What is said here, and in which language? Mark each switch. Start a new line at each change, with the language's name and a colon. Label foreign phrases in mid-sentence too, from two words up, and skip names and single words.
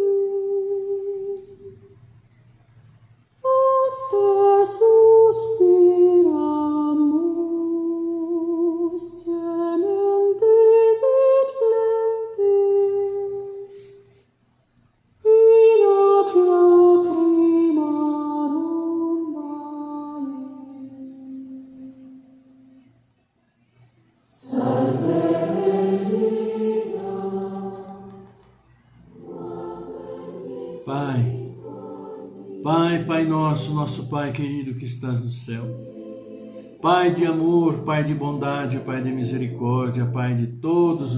Latin: Ad te suspiramus, gementis et flentes, in ad lacrimarum vale.
Portuguese: Pai nosso, nosso Pai querido que estás no céu, Pai de amor, Pai de bondade, Pai de misericórdia, Pai de todos